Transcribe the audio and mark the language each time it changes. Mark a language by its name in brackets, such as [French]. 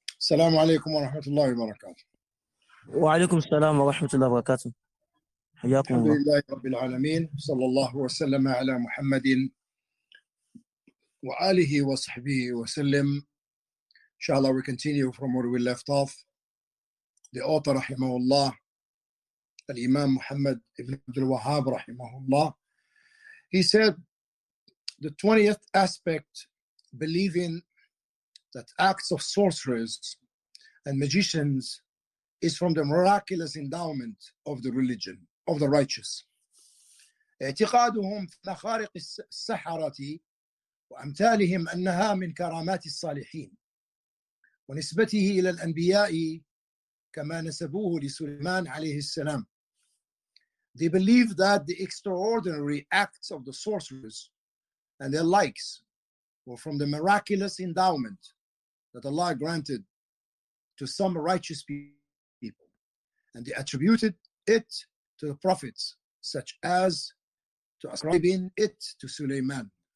[Arabic] السلام عليكم ورحمة الله وبركاته. وعليكم السلام ورحمة الله وبركاته. حياكم الحمد الله. لله رب العالمين، صلى الله وسلم على محمد وآله وصحبه وسلم. [English] Inshallah, we continue from where we left off. The author, rahimahullah, Al-Imam Muhammad ibn Abdul Wahhab, rahimahullah, he said, the 20th aspect, believing that acts of sorcerers and magicians is from the miraculous endowment of the religion of the righteous. [Arabic] اعتقادهم في مخارق السحرة وأمثالهم أنها من كرامات الصالحين ونسبته إلى الأنبياء كما نسبوه لسليمان عليه السلام. [English] They believe that the extraordinary acts of the sorcerers and their likes were from the miraculous endowment that Allah granted to some righteous people, and they attributed it to the prophets, such as to ascribing it to Sulaiman.